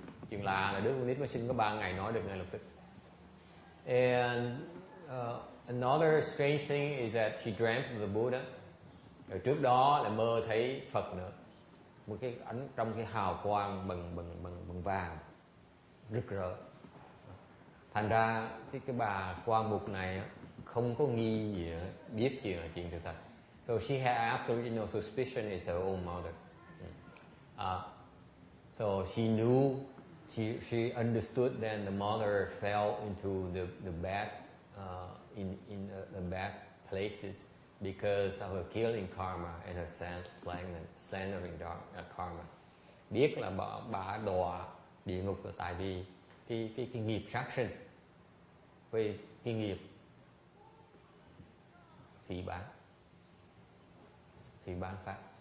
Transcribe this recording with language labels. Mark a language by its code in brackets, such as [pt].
[vi] Chuyện lạ là đứa con nít mới sinh có 3 ngày nói được ngay lập tức. [en] And another strange thing is that she dreamt of the Buddha. [vi] Rồi trước đó là mơ thấy Phật nữa, một cái ánh trong cái hào quang bằng vàng. rực rỡ. Thành ra cái bà quan mục này không có nghi gì nữa, biết chuyện sự thật. [en] So she had absolutely no suspicion it's her own mother. So she knew, she understood then the mother fell into the bad in the bad places because of her killing karma and her slandering karma. [vi] Biết là bà đọa địa ngục là tại vì cái nghiệp sát sinh, vì cái nghiệp phỉ bán pháp.